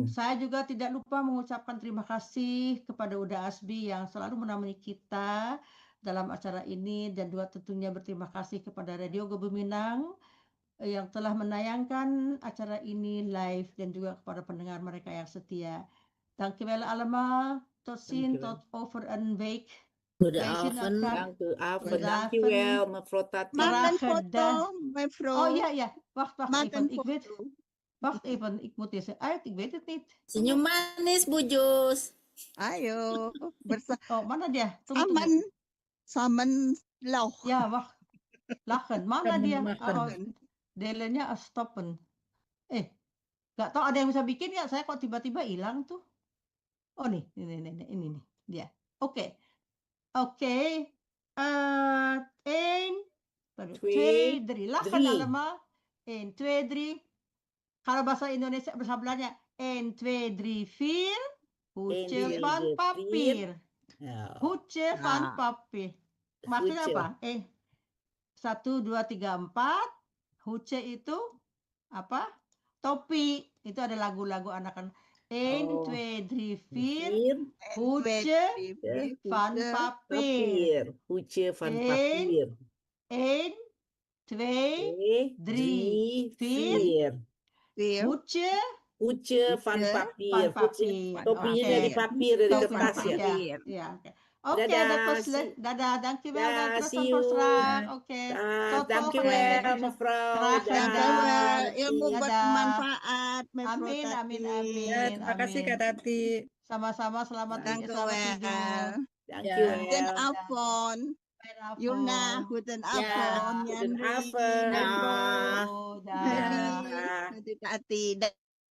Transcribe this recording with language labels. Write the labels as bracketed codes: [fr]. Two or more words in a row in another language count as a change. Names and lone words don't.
[id] Saya juga tidak lupa mengucapkan terima kasih kepada Uda Asbi yang selalu menemani kita dalam acara ini, dan juga tentunya berterima kasih kepada Radio Gebuminang yang telah menayangkan acara ini live, dan juga kepada pendengar mereka yang setia. [nl] Dankjewel allemaal. Tot ziens, Dankjewel. tot over een week. Goedenavond. Dank u, avond. Goedenavond. Dankjewel, mevrouw Tati. Maak een Graag foto, gedaan. mevrouw. Oh ja, ja. Wacht Maak even. een Ik weet, foto. wacht even. Ik moet deze uit. Ik weet het niet. [id] Senyum manis, Bu Jus. Ayo, Oh, mana dia? Tunggu, tunggu. [nl] samen, samen lauch. Ja, wacht. Lachen. Mana Samen [id] dia? makan. Oh, delenya stoppen. Nggak tahu ada yang bisa bikin nggak? Saya kok tiba-tiba hilang tuh. Oh nih, ini nih dia. Oke. [nl] Oké. 1, 2, 3. Lachen 3. allemaal. 1, 2, 3. [id] Kalau bahasa Indonesia bersebelahnya 1, 2, 3, 4. [nl] 1, Hoedje 2, van 3, 4. papier. Ja. Hoedje van Ah. papier. [id] Maksudnya [nl] Hoedje. [id] apa? 1, 2, 3, 4. Hoedje itu apa? Topi. Itu ada lagu-lagu anak-anak. [nl] 1, Oh. 2, 3, 4. 4. Hoedje van Hoedje papier. Hoedje van Eén. papier. 1, 2, 2, 3, 3, 4. weer. hoedje Hoedje van Hoedje papier. van papier. [id] Topinya Oké. dari papier, dari Topi kertas papier, ya. [nl] ja. Ja, oké. Oké, [id] Dadah, [nl] dat was zie- leuk. Dadah, dankjewel. Ja, Dan [en] see [nl] tot [en] you. [nl] straks. Oké. Ah, Tot dankjewel, volgende. mevrouw. Graag Dadah. gedaan. [id] Ilmu Dadah. bermanfaat, mevrouw Amin, Tati. amin, Ya, amin. terima kasih Kak Amin. Tati. Sama-sama, selamat [nl] Dank u [id] selamat tidur. [nl] wel. Dankjewel. Goedenavond. Goedenavond. Yulna, goedenavond. Goedenavond. Yandri, Hoi, Dah. bro. Dah. Hadi, Hadi Tati.